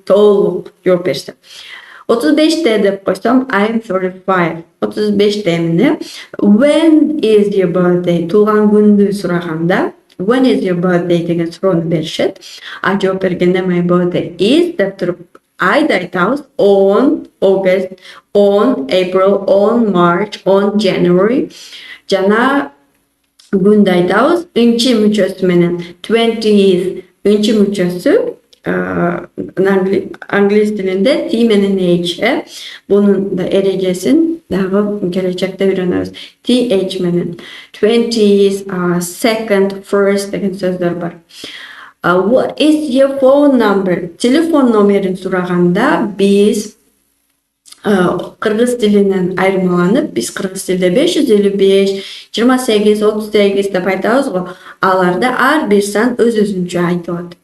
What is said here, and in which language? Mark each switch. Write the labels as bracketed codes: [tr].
[ky] Толук жооп берсем. 35 деп койсом [en] I am 35. [ky] 35 эмне? [en] When is your birthday? [ky] Туулган күндү сураганда [en] when is your birthday [ky] деген суроону беришет. Жооп бергенде [en] my birthday is [ky] деп туруп айды айтабыз. [en] On August, on April, on March, on January. [ky] Жана күндү айтабыз. Үнчи мүчөсү менен 20 үнчи мүчөсү англис тилинде T менен H. Бунун эрежесин дагы келечекте үйрөнөбүз. TH менен 20th, second, first деген сөздөр бар. [en] What is your phone number? [ky] Телефон номерин сураганда биз кыргыз тилинен айырмаланып, биз кыргыз тилде 555, 28, 38 деп айтабыз го. Аларда ар бир сан өз-өзүнчө айтылат.